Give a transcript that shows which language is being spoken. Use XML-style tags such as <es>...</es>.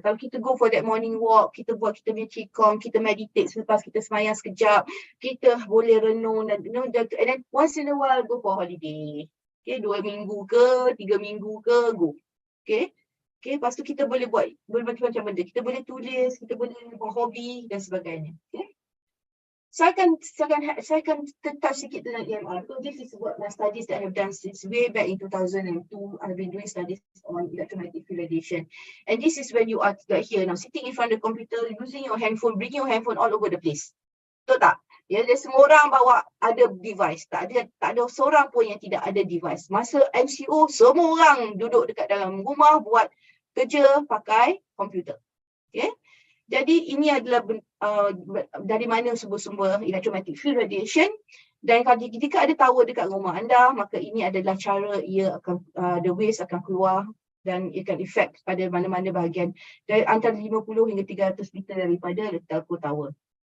<ms>Kalau kita</ms> <en>go for that morning walk,</en> <ms>kita buat kita punya qigong, kita meditate selepas kita semayang sekejap, kita boleh renung dan</ms> <en>and then once in a while go for holiday.</en> <ms>Okay, 2 minggu ke, 3 minggu ke, go. Okay. Okay, lepas tu kita boleh buat bermacam-macam benda. Kita boleh tulis, kita boleh buat hobi dan sebagainya. Okay. Saya akan touch sikit tentang EMR.</ms> <en>So this is what my studies that I have done since way back in 2002. I've been doing studies on electromagnetic field radiation. And this is when you are like here now, sitting in front of the computer, using your handphone, bringing your handphone all over the place.</en> <ms>Betul tak? Ya, semua orang bawa ada device. Tak ada seorang pun yang tidak ada device. Masa MCO, semua orang duduk dekat dalam rumah buat kerja pakai komputer. Okay. Jadi ini adalah dari mana sumber-sumber electromagnetic field radiation, dan ketika ada tower dekat rumah anda, maka ini adalah cara ia akan</ms> <en>the waves</en> <ms>akan keluar dan ia akan efek pada mana-mana bahagian dari antara 50 hingga 300 meter daripada telco tower.</ms>